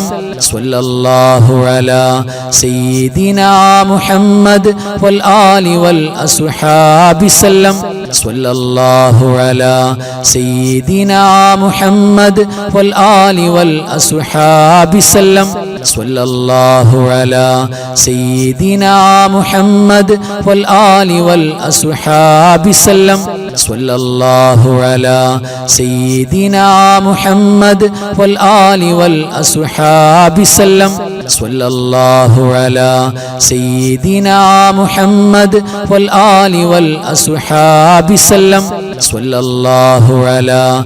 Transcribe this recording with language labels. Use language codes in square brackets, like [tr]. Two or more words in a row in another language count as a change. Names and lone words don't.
[ar] صلى الله على سيدنا محمد والآل والأصحاب سلم. صلى الله على سيدنا محمد والآل والأصحاب سلم. صلى الله على سيدنا محمد والآل والأصحاب سلم صلى الله على سيدنا محمد والآل والأصحاب سلم صلى الله على سيدنا محمد والآل والأصحاب سلم صلى الله على